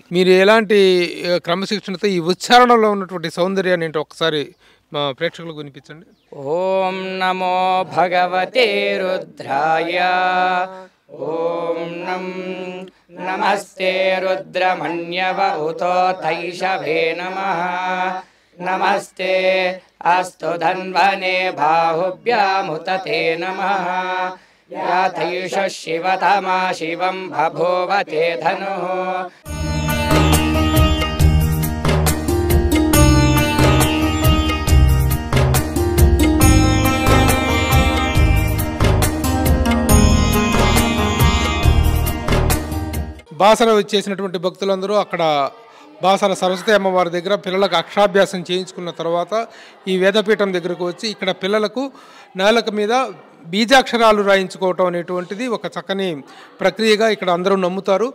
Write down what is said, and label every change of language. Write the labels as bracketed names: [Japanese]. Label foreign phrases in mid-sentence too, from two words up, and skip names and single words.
[Telugu] మీరు ఎలాంటి క్రమశిక్షణతో ఈ ఉచ్చారణలో ఉన్నటువంటి సౌందర్యాన్ని ఏంటో ఒకసారి మా ప్రేక్షకులకు వినిపించండి. [Sanskrit] ఓం నమో భగవతే రుద్రాయ, ఓం నమస్తే రుద్రమన్యవ ఉతో తైషవే నమః, नमस्ते अस्तु धन्वने बाहुभ्यामुत ते नमः याथैष शिवतमा शिवं बभूव ते धनुः [Telugu] బాసర వచ్చేసినటువంటి భక్తులందరూ అక్కడ బాసర సరస్వతి అమ్మవారి దగ్గర పిల్లలకు అక్షరాభ్యాసం చేయించుకున్న తర్వాత ఈ వేదపీఠం దగ్గరకు వచ్చి ఇక్కడ పిల్లలకు నేలక మీద బీజాక్షరాలు రాయించుకోవటం అనేటువంటిది ఒక చక్కని ప్రక్రియగా ఇక్కడ అందరూ నమ్ముతారు.